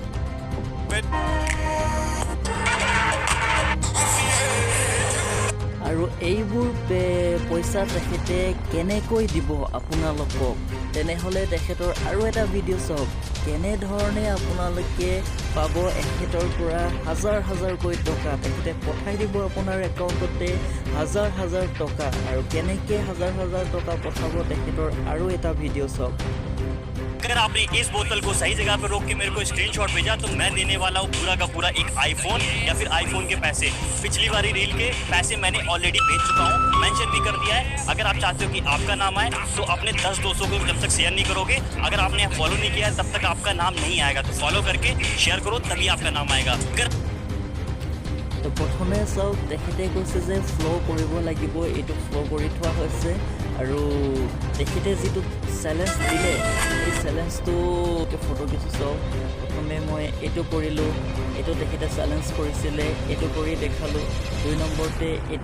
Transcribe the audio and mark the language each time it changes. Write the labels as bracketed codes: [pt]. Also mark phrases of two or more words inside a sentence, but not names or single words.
[as] আৰু এইবোৰ পইচা তেখেতে কেনেকৈ দিব আপোনালোকক তেনেহলে তেখেতৰ আৰু এটা ভিডিঅ' চাওক কেনেধৰণে আপোনালোকে পাব এখেতৰ পৰা হাজাৰ হাজাৰকৈ টকা তেখেতে পঠাই দিব আপোনাৰ একাউণ্টতে হাজাৰ হাজাৰ টকা আৰু কেনেকৈ হাজাৰ হাজাৰ টকা পঠাব তেখেতৰ আৰু এটা ভিডিঅ' চাওক [hi] अगर आपने इस बोतल को सही जगह पर रोक के मेरे को स्क्रीनशॉट भेजा तो मैं देने वाला हूँ पूरा का पूरा एक आईफोन या फिर आईफोन के पैसे पिछली बारी रील के पैसे मैंने ऑलरेडी भेज चुका हूँ मेंशन भी कर दिया है अगर आप चाहते हो कि आपका नाम आए तो अपने 10 दोस्तों को जब तक शेयर नहीं करोगे अगर आपने फॉलो नहीं किया है तब तक आपका नाम नहीं आएगा तो फॉलो करके शेयर करो तभी आपका नाम आएगा [as] তো প্ৰথমে চাওক তেখেতে কৈছে যে ফ্ল' কৰিব লাগিব এইটো ফ্ল' কৰি থোৱা হৈছে আৰু তেখেতে যিটো চেলেঞ্জ দিলে এই চেলেঞ্জটো ফটো কিছু চাওক প্ৰথমে মই এইটো কৰিলোঁ এইটো তেখেতে চেলেঞ্জ কৰিছিলে এইটো কৰি দেখালোঁ 2 নম্বৰতে এইটো